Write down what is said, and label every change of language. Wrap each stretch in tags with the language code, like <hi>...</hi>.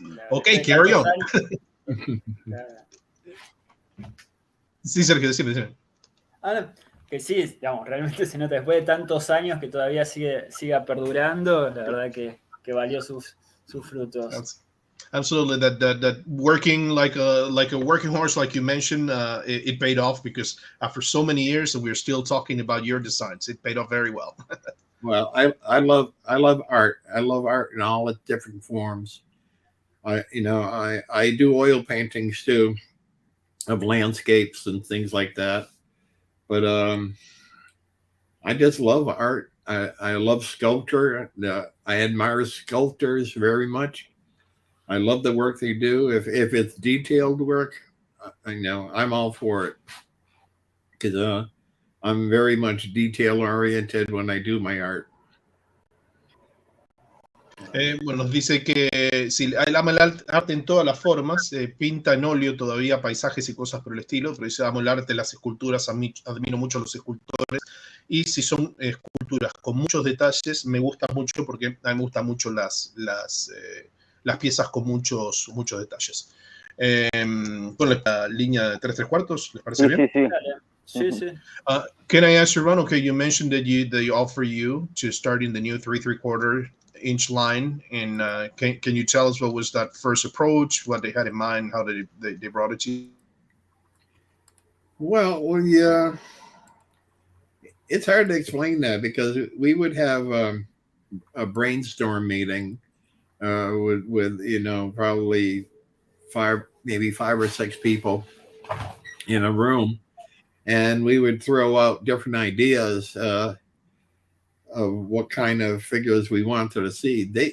<en>Ok, carry on.</en> <es>Sí, Sergio, decime. Que sí, digamos, realmente se nota después de tantos años que todavía siga perdurando, la verdad que valió sus frutos.</es> <en>Absolutely, that working like a working horse, like you mentioned, it paid off, because after so many years, we are still talking about your designs. It paid off very well. Well, I love art. I love art in all its different forms. I do oil paintings too, of landscapes and things like that. But I just love art. I love sculpture. I admire sculptors very much. I love the work they do. If it's detailed work, I'm all for it, because I'm very much detail oriented when I do my art.</en> <es>Bueno, nos dice que sí, él ama el arte en todas las formas, pinta en óleo todavía paisajes y cosas por el estilo, pero dice, amo el arte, las esculturas, admiro mucho a los escultores, y si son esculturas con muchos detalles, me gusta mucho, porque a mí me gustan mucho las piezas con muchos detalles. Con la línea de 3/4, ¿les parece bien? Sí.</es> <en>Can I ask you, Ron? Okay, you mentioned that they offer you to start in the new 3/3-inch line, and can you tell us what was that first approach, what they had in mind, how they brought it to you? Well, yeah, it's hard to explain that, because we would have a brainstorm meeting with probably 5 or 6 people in a room, and we would throw out different ideas of what kind of figures we wanted to see.</en>